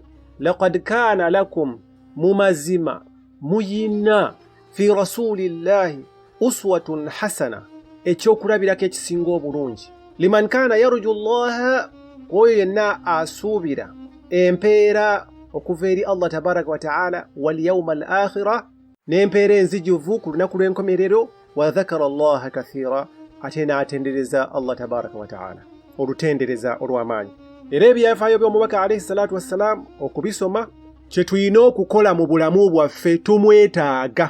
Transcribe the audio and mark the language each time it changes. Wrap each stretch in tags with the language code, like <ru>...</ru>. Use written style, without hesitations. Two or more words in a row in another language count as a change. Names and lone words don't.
<ar>لقد كان لكم,</ar> <lg>mu mazima muyina</lg> <ar>في رسول الله أسوة حسنة,</ar> <lg>ekyokulabirako ekisinga obulungi,</lg> <ar>لمن كان يرجو الله,</ar> <lg>oyo yenna asuubira empeera okuva eri Allah</lg> <ar>تبارك وتعالى واليوم الآخر,</ar> <lg>n'empeera enzijuvu ku lunaku lw'enkomerero,</lg> <ar>وذكر الله كثيرا,</ar> <lg>ate n'atendereza Allah</lg> <ar>تبارك وتعالى</ar> <lg>olutendereza olw'amaanyi. Era ebyafaayo by'omubaka</lg> <ar>عليه الصلاة والسلام</ar> <lg>okubisoma, kye tulina okukola mu bulamu bwaffe, tumwetaaga.</lg>